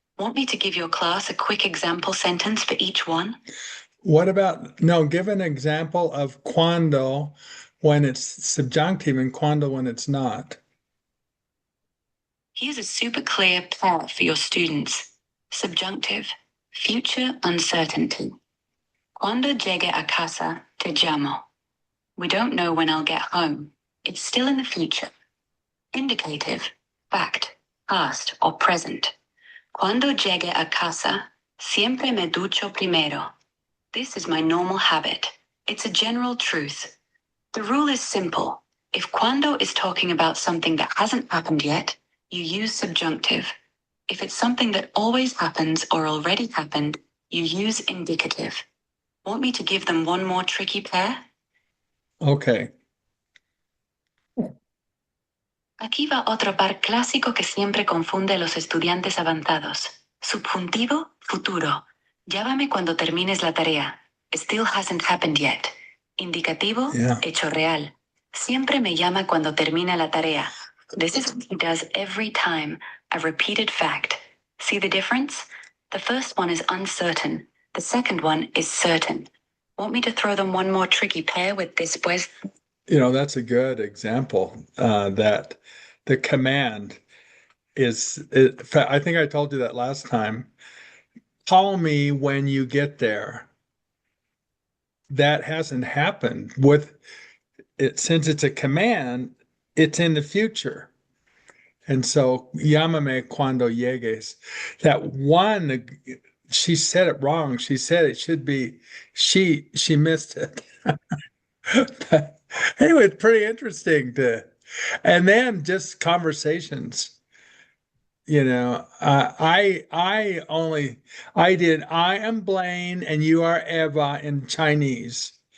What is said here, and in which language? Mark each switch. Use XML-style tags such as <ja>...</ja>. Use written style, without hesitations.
<en>Want me to give your class a quick example sentence for each one? What about, no, give an example of cuando when it's subjunctive and cuando when it's not. Here's a super clear pair for your students. Subjunctive, future uncertainty.</en> <es>Cuando llegue a casa, te llamo.</es> <en>We don't know when I'll get home. It's still in the future. Indicative, fact, past or present.</en> <es>Cuando llegue a casa, siempre me ducho primero.</es> <en>This is my normal habit. It's a general truth. The rule is simple. If cuando is talking about something that hasn't happened yet, you use subjunctive. If it's something that always happens or already happened, you use indicative. Want me to give them one more tricky pair? Okay.</en> <es>Aquí va otro par clásico que siempre confunde a los estudiantes avanzados. Subjuntivo, futuro. Llámame cuando termines la tarea.</es> <en>Still hasn't happened yet.</en> <es>Indicativo,</es> <en>Yeah.</en> <es>hecho real. Siempre me llama cuando termina la tarea.</es> <en>This is what he does every time, a repeated fact. See the difference? The first one is uncertain. The second one is certain. Want me to throw them one more tricky pair with después? You know, that's a good example that the command is, I think I told you that last time. Call me when you get there. That hasn't happened with it. Since it's a command, it's in the future. And so,</en> <es>llámame cuando llegues.</es> <en>That one, she said it wrong. She said it should be she missed it. But anyway, it's pretty interesting and then just conversations. You know, I did I am Blaine and you are Eva in Chinese.</en>